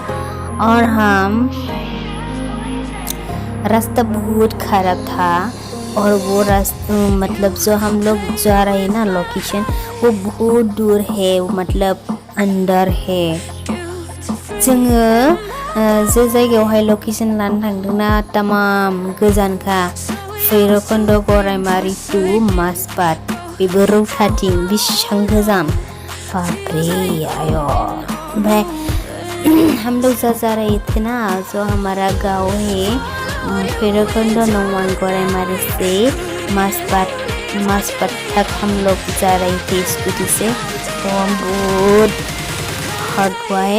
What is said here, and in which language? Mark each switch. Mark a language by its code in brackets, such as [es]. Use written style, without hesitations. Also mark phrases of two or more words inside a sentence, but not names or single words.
[hi] और हम रास्ता बहुत ख़राब था, और वो रास्ता मतलब जो हम लोग जा रहे हैं ना लोकेशन वो बहुत दूर है, वो मतलब अंदर है। [brx] जोङो जे जायगायावहाय लकेसन लानो थांदोंना तामाम गोजानखा भैरबकुन्द गरायमारि टु माजबाद बेबो रौताथिं बेसेबां गोजान बापरे आयो ओमफ्राय [hi] हम लोग जा रहे थे ना जो हमारा गाँव है भैरवकुंड नौवान गौराईमारी से माजबाद तक हम लोग जा रहे थे स्कूटी से तो हम बहुत हार्ड हुआ है।